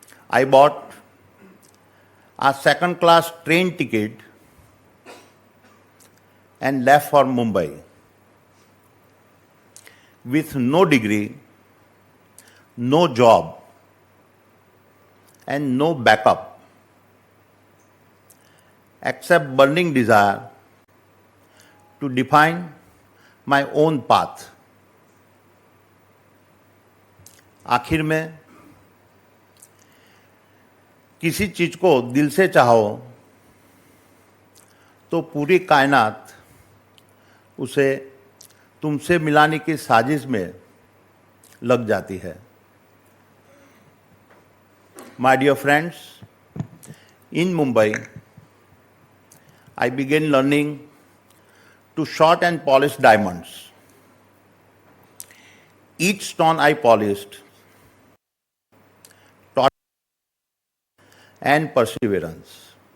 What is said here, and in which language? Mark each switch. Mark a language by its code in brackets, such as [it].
[en] I bought a second-class train ticket and left for Mumbai with no degree, no job, and no backup, except burning desire to define my own path. [hi] आखिर में किसी चीज को दिल से चाहो तो पूरी कायनात उसे तुमसे मिलाने की साजिश में लग जाती है. [en] My dear friends, in Mumbai, I began learning to shot and polish diamonds. Each stone I polished taught and perseverance.